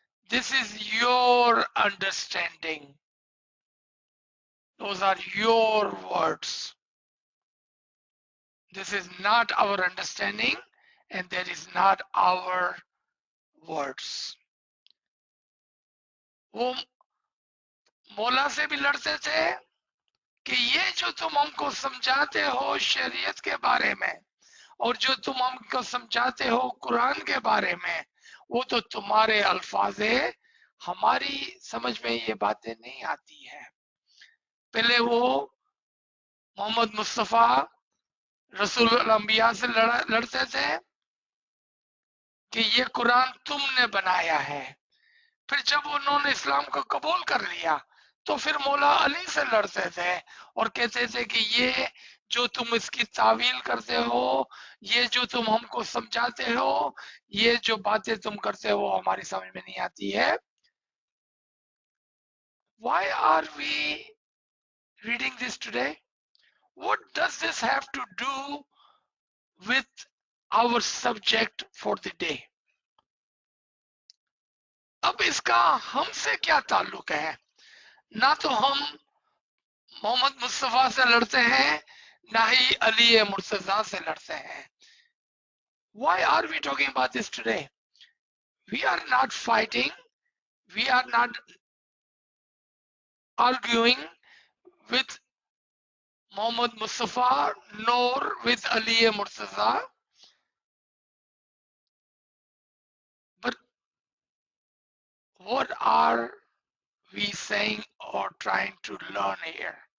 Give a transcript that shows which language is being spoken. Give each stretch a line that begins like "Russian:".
English: This is your understanding. Those are your words. This is not our understanding and that is not our words.
Hindi: वो मौला से भी लड़ते थे कि ये जो तुम हमको समझाते हो शरीयत के बारे में और जो तुम हमको समझाते हो कुरान के बारे में, वो तो तुम्हारे अल्फाज है, हमारी समझ में ये बातें नहीं आती है। पहले वो मोहम्मद मुस्तफ़ा रसूल अंबिया से लड़ते थे कि ये कुरान तुमने बनाया है। फिर जब उन्होंने इस्लाम को कबूल कर लिया तो फिर मौला अली से लड़ते थे और कहते थे कि ये जो तुम इसकी तावील करते हो, ये जो तुम हमको समझाते हो, ये जो बातें तुम करते हो हमारी समझ में नहीं आती है।
English: Why are we reading this today? What does this have to do with our subject for the day?
Hindi: अब इसका हमसे क्या ताल्लुक है? ना तो हम मोहम्मद मुस्तफा से लड़ते हैं, ना ही अली मुर्तजा से लड़ते हैं।
English: Why are we talking about this today? We are not fighting, we are not arguing with Muhammad Mustafa nor with Ali Murtaza, but what are we saying or trying to learn here?